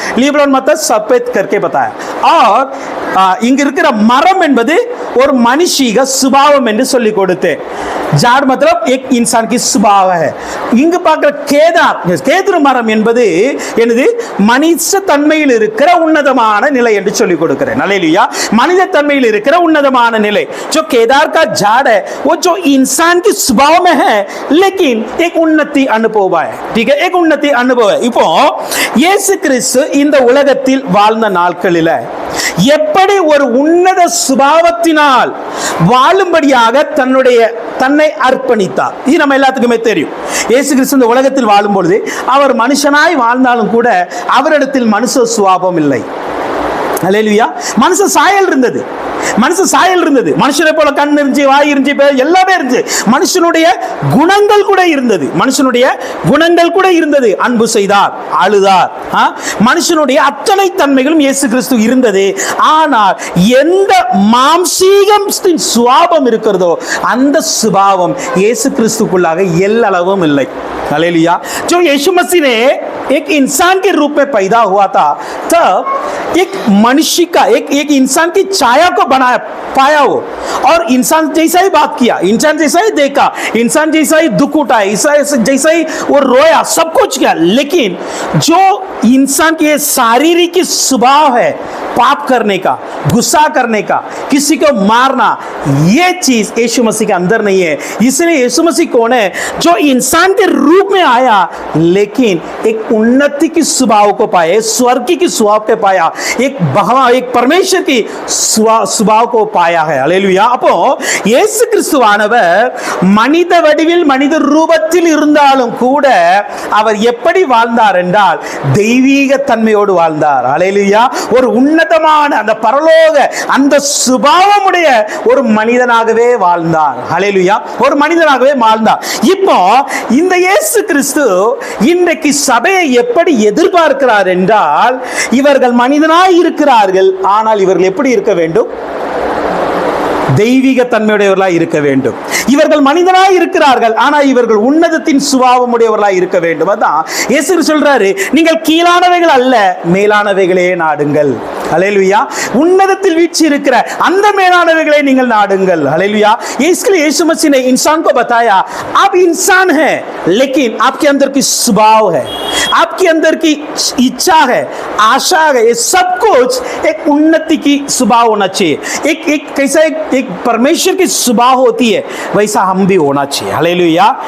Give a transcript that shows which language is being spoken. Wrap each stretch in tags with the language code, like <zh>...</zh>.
<hi>Lebanon मतलब सफेद करके बताया.</hi> <ta>और இங்க இருக்கிற மரம் என்பது ஒரு மனுஷீக சுபாவம் என்று சொல்லி கொடுத்தேன்.</ta> <hi>झाड़ मतलब एक इंसान की स्वभाव है.</hi> <ta>இங்கு பார்க்கிற கேதார், கேதுரு மரம் என்பது என்னது? மனித தன்மையில் இருக்கிற உன்னதமான நிலை என்று சொல்லி கொடுக்கிறேன். அல்லேலூயா. மனித தன்மையில் இருக்கிற உன்னதமான நிலை.</ta> <hi>जो केदार का झाड़ है वो जो इंसान की स्वभाव में है, लेकिन एक उन्नति अनुभव है. ठीक है, एक उन्नति अनुभव है.</hi> <ta>இப்போ இயேசு கிறிஸ்து இந்த உலகத்தில் வாழ்ந்த நாட்களில் எப்படி ஒரு உன்னத சுபாவத்தினால் வாழும்படியாக தன்னை அர்ப்பணித்தார். இது நம்ம எல்லாத்துக்குமே தெரியும். இயேசு கிறிஸ்து இந்த உலகத்தில் வாழும் பொழுது அவர் மனுஷனாய் வாழ்ந்தாலும் கூட அவரிடத்தில் மனுஷ சுபாவம் இல்லை. அல்லேலூயா. மனுஷ சாயல் இருந்தது. மனுஷனை போல கண் இருந்துச்சு, வாய் இருந்துச்சு, எல்லாமே இருந்துச்சு. மனுஷனுடைய குணங்கள் கூட இருந்தது. அன்பு செய்தார், அழுதார். மனுஷனுடைய அத்தனை தன்மைகளும் இயேசு கிறிஸ்து இருந்தது. ஆனால் எந்த மாம்சீகத்தின் சுபாவம் இருக்கிறதோ அந்த சுபாவம் இயேசு கிறிஸ்துக்குள்ளாக எல்லளவும் இல்லை.</ta> <hi>हालेलुया. जो यीशु मसीह ने एक इंसान के रूप में पैदा हुआ था, तब एक मनुष्य का एक इंसान की छाया को बनाया पाया वो, और इंसान जैसा ही बात किया, इंसान जैसा ही देखा, इंसान जैसा ही दुख उठाया, जैसा ही वो रोया, सब कुछ किया. लेकिन जो इंसान की शारीरिक स्वभाव है, पाप करने का, गुस्सा करने का, किसी को मारना, ये चीज यीशु मसीह के अंदर नहीं है. इसलिए यीशु मसीह कौन है? जो इंसान के रूप में आया, लेकिन एक उन्नति की स्वभाव को पाया, स्वर्ग की स्वभाव को पाया, एक परमेश्वर की स्वभाव को पाया है. हालेलुया.</hi> <ta>அப்போ இயேசு கிறிஸ்துவானவர் மனித வடிவில், மனித ரூபத்தில் இருந்தாலும் கூட அவர் எப்படி வாழ்ந்தார் என்றால் தெய்வீக தன்மையோடு வாழ்ந்தார். ஹalleluya. ஒரு உன்னதமான அந்த பரலோக பரலோக அந்த சுபாவமுடைய ஒரு மனிதனாகவே வாழ்ந்தார். ஹல்லேலூயா. ஒரு மனிதனாகவே வாழ்ந்தார். இப்போ இந்த இயேசு கிறிஸ்து இன்றைக்கு சபையை எப்படி எதிர்பார்க்கிறார் என்றால், இவர்கள் மனிதனாய் இருக்கிறார்கள், ஆனால் இவர்கள் எப்படி இருக்க வேண்டும்? தெய்வீக தன்மையுடையவர்களாய் இருக்க வேண்டும். இவர்கள் மனிதனாய் இருக்கிறார்கள், ஆனால் இவர்கள் உன்னதத்தின் சுபாவமுடையவர்களாய் இருக்க வேண்டும். அதான் இயேசு சொல்றாரு, நீங்கள் கீழானவைகள் அல்ல, மேலானவைகளே நாடுங்கள். ஹல்லேலூயா. உன்னதத்தில் வீழ்ச்சி இருக்கிற அந்த மேலானவைகளை நீங்கள் நாடுங்கள். ஹல்லேलूया.</ta> <hi>इसलिए यीशु मसीह ने इंसान को बताया, आप इंसान हैं, लेकिन आपके अंदर की स्वभाव है, आपके अंदर की इच्छा है, आशा है, ये सब कुछ एक उन्नति की स्वभाव होना चाहिए. एक कैसा एक परमेश्वर की स्वभाव होती है, वैसा हम भी होना चाहिए. हालेलुया.</hi>